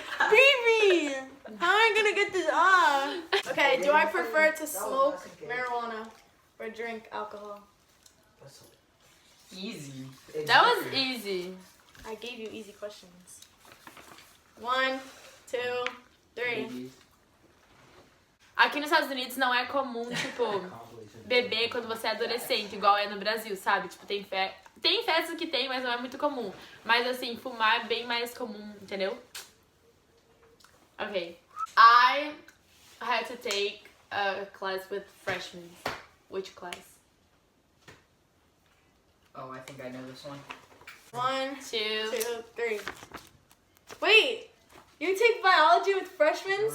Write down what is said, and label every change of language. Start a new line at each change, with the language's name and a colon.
English: BB! How am I gonna get this off? Okay, do I prefer to smoke marijuana or drink alcohol? Easy. that was easy. I gave you easy questions. 1, 2, 3.
Portuguese: Aqui nos Estados Unidos não é comum, tipo, beber quando você é adolescente, igual é no Brasil, sabe? Tipo, tem festas que tem, mas não é muito comum. Mas assim, fumar é bem mais comum, entendeu?
English: Okay. I had to take a class with freshmen. Which class? Oh, I think I know this one. 1, 2. 2, 3. Wait, You take biology with freshmen?